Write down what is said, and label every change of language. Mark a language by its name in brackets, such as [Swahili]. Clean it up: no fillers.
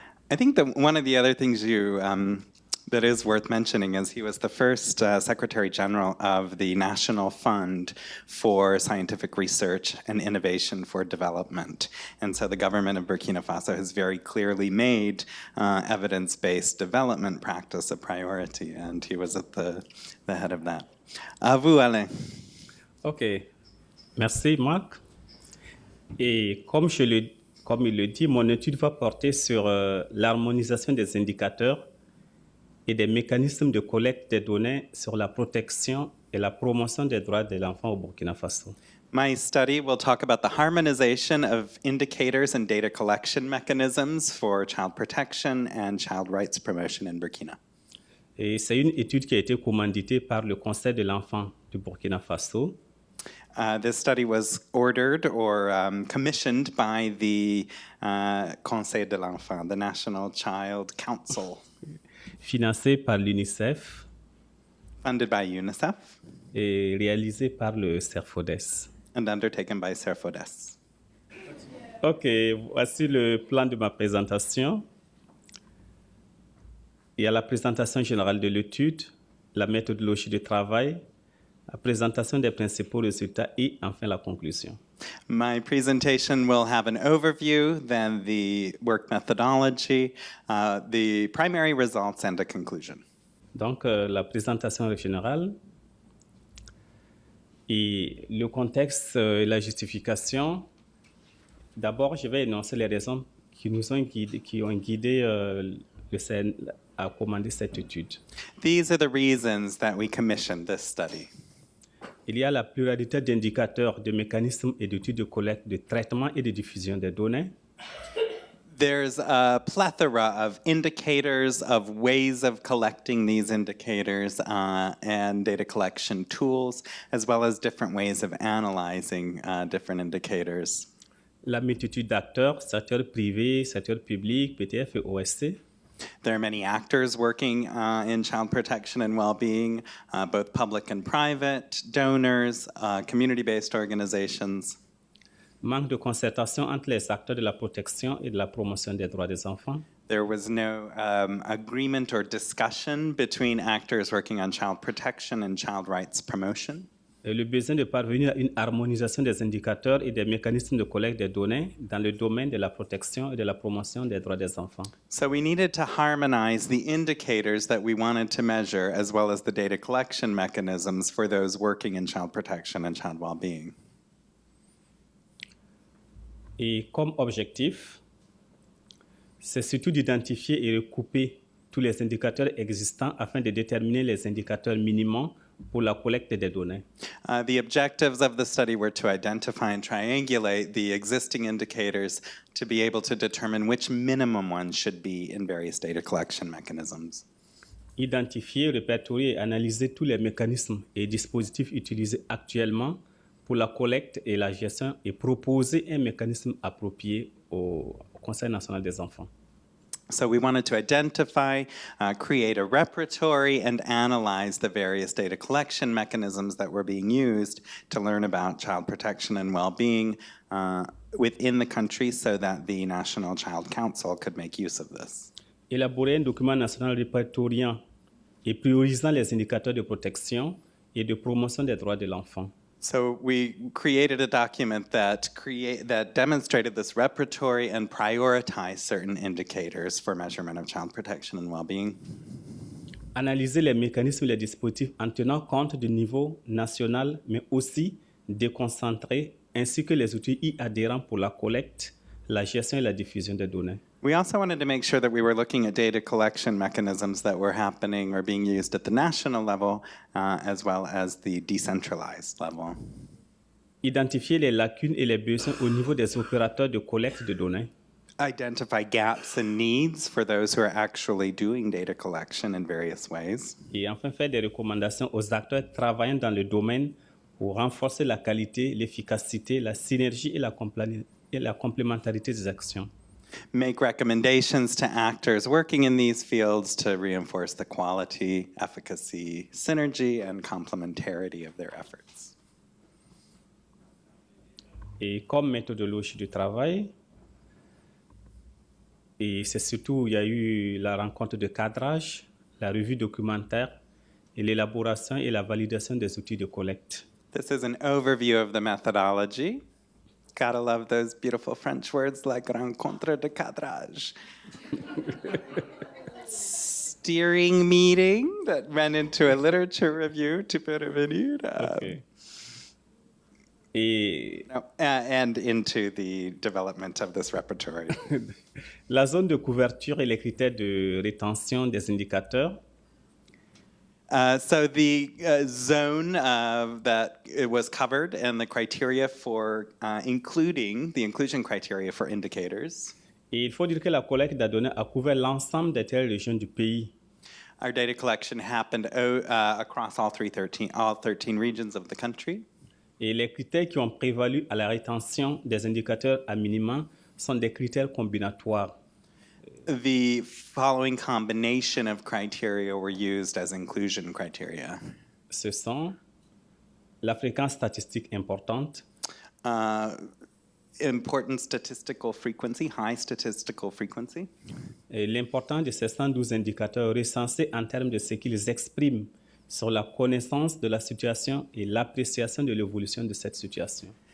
[English] I think that one of the other things that is worth mentioning is he was the first Secretary General of the National Fund for Scientific Research and Innovation for Development. And so the government of Burkina Faso has very clearly made evidence-based development practice a priority, and he was at the head of that. [French] À vous, Alain. OK. Merci, Marc. Et comme je le Comme il le dit, mon étude va porter sur l'harmonisation des indicateurs et des mécanismes de collecte des données sur la protection et la promotion des droits de l'enfant au Burkina Faso. [English] My study will talk about the harmonization of indicators and data collection mechanisms for child protection and child rights promotion in Burkina. [French] Et c'est une étude qui a été commanditée par le Conseil de l'enfant du Burkina Faso. [English] This study was ordered or commissioned by the Conseil de l'Enfant, the National Child Council, [French] Financé par l'UNICEF [English] funded by UNICEF [French] et réalisé par le CRVS. [English] and undertaken by CRVS. [French] Ok, voici le plan de ma présentation. Il y a la présentation générale de l'étude, la méthodologie de travail, la présentation des principaux résultats et enfin la conclusion. [English] My presentation will have an overview, then the work methodology, the primary results, and a conclusion. [French] Donc, la présentation générale et le contexte et la justification. D'abord, je vais énoncer les raisons qui ont guidé le CN à commander cette étude. [English] These are the reasons that we commissioned this study. [French] Il y a la pluralité d'indicateurs, de mécanismes et d'outils de collecte, de traitement et de diffusion des données. [English] There's a plethora of indicators, of ways of collecting these indicators, and data collection tools, as well as different ways of analyzing different indicators. [French] La multitude d'acteurs, secteur privé, secteur public, PTF et OSC. [English] There are many actors working in child protection and well-being, both public and private, donors, community-based organizations. [French] Manque de concertation entre les acteurs de la protection et de la promotion des droits des enfants. [English] There was no agreement or discussion between actors working on child protection and child rights promotion. [French] Et le besoin de parvenir à une harmonisation des indicateurs et des mécanismes de collecte des données dans le domaine de la protection et de la promotion des droits des enfants. [English] So we needed to harmonize the indicators that we wanted to measure as well as the data collection mechanisms for those working in child protection and child well-being. [French] Et comme objectif, c'est surtout d'identifier et recouper tous les indicateurs existants afin de déterminer les indicateurs minimums pour la collecte des données. [English] The objectives of the study were to identify and triangulate the existing indicators to be able to determine which minimum ones should be in various data collection mechanisms. [French] Identifier, répertorier et analyser tous les mécanismes et dispositifs utilisés actuellement pour la collecte et la gestion et proposer un mécanisme approprié au Conseil national des enfants. [English] So we wanted to identify, create a repertory, and analyze the various data collection mechanisms that were being used to learn about child protection and well-being within the country so that the National Child Council could make use of this. [French] Élaborer un document national répertoriant et priorisant les indicateurs de protection et de promotion des droits de l'enfant. [English] So we created a document that demonstrated this repertory and prioritized certain indicators for measurement of child protection and well-being. [French] Analyser les mécanismes et les dispositifs en tenant compte du niveau national, mais aussi déconcentré, ainsi que les outils y adhérents pour la collecte, la gestion et la diffusion des données. [English] We also wanted to make sure that we were looking at data collection mechanisms that were happening or being used at the national level as well as the decentralized level. [French] Identifier les lacunes et les besoins au niveau des opérateurs de collecte de données. [English] Identify gaps and needs for those who are actually doing data collection in various ways. [French] Et enfin, faire des recommandations aux acteurs travaillant dans le domaine pour renforcer la qualité, l'efficacité, la synergie et la complémentarité des actions. [English] Make recommendations to actors working in these fields to reinforce the quality, efficacy, synergy, and complementarity of their efforts. [French] Et comme méthodologie du travail, et c'est surtout, il y a eu la rencontre de cadrage, la revue documentaire et l'élaboration et la validation des outils de collecte. [English] This is an overview of the methodology. Gotta love those beautiful French words like [French] rencontre de cadrage. [English] Steering meeting that ran into a literature review to be revenue. [French] Okay. Et [English] and into the development of this repertory. [French] la zone de couverture et les critères de rétention des indicateurs [English] So the zone that it was covered and the criteria for including the inclusion criteria for indicators. [French] Et il faut dire que la collecte de données a couvert l'ensemble des terres régions du pays. [English] Our data collection happened across all 13 regions of the country. [French] Et les critères qui ont prévalu à la rétention des indicateurs à minima sont des critères combinatoires. [English] The following combination of criteria were used as inclusion criteria. [French] Ce sont la fréquence statistique importante, [English] Important statistical frequency, high statistical frequency. [French] et l'importance de ces 112 indicateurs recensés en termes de ce qu'ils expriment sur la connaissance de la situation et l'appréciation de l'évolution de cette situation.